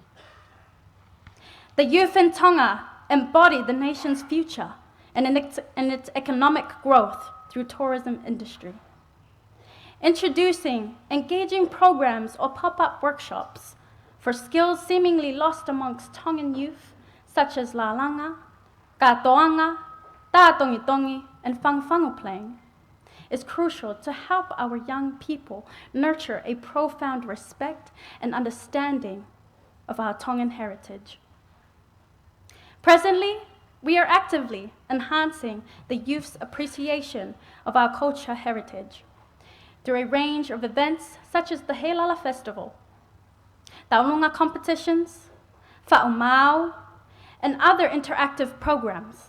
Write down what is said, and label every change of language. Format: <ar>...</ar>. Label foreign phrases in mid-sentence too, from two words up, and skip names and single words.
<en>The youth in Tonga embody the nation's future and in its economic growth through tourism industry. Introducing engaging programs or pop-up workshops for skills seemingly lost amongst Tongan youth, such as</en> <to>lalanga, katoanga, tatongitongi,</to> <en>and fangfangu playing, is crucial to help our young people nurture a profound respect and understanding of our Tongan heritage. Presently, we are actively enhancing the youth's appreciation of our culture heritage through a range of events such as the Heilala Festival, taonunga competitions, whaumau, and other interactive programs.</en>